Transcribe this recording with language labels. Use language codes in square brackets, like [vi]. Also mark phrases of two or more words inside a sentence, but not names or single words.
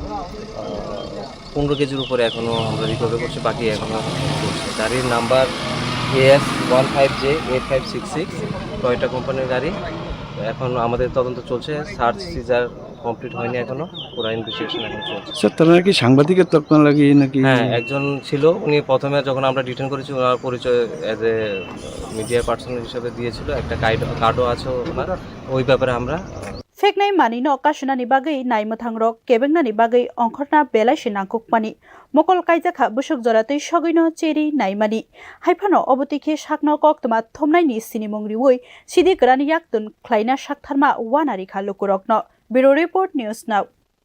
[bn] 15 কেজির উপরে এখনও আমরা রিকভারি করছি বাকি এখনও চলছে গাড়ির নাম্বার AS 15J8566 টয়োটা কোম্পানির গাড়ি এখন আমাদের তদন্ত চলছে [en] search seizure complete [bn] হয়নি এখনো পুরো ইনভেস্টিগেশন এখন চলছে স্যার তারা নাকি সাংবাদিকের তকমা লাগিয়ে নাকি হ্যাঁ একজন ছিল উনি প্রথমে যখন আমরা ডিটেন করেছি ওনার পরিচয় [en] as a media person [bn] হিসেবে দিয়েছিল একটা কার্ডও আছে ওনার ওই ব্যাপারে আমরা [trp] Feknai manino okashnani bagai Naimuthang rok kebengnani bagai ongkhorna belai nangkukmani mokol kaijakha busuk joratei sogino cheri naimani haifano obotikhe sakno koktuma thomnaini sinimung riwoi sidi grani yaktun khlaina saktharma wanari khalukurokno [en] Bureau Report [trp] News Now